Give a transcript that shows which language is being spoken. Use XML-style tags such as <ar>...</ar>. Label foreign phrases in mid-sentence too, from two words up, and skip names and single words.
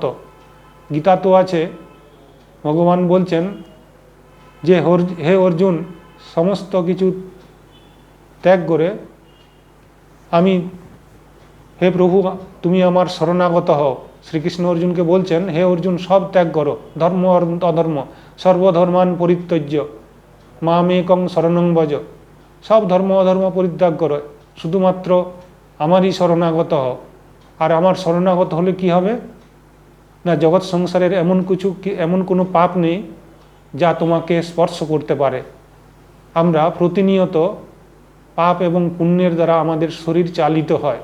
<bn>গীতা তো আছে, ভগবান বলছেন যে হে অর্জুন, সমস্ত কিছু ত্যাগ করে আমি, হে প্রভু, তুমি আমার শরণাগত হও। শ্রীকৃষ্ণ অর্জুনকে বলছেন, হে অর্জুন, সব ত্যাগ করো, ধর্ম অধর্ম,</bn> <sa>সর্বধর্মান পরিত্যজ্য মামেকং শরণং ভজ।</sa> <bn>সব ধর্ম অধর্ম পরিত্যাগ করো, শুধুমাত্র আমারই শরণাগত হও। আর আমার শরণাগত হলে কি হবে না, জগৎ সংসারের এমন কোনো পাপ নেই যা তোমাকে স্পর্শ করতে পারে। আমরা প্রতিনিয়ত পাপ এবং পুণ্যের দ্বারা আমাদের শরীর চালিত হয়।</bn>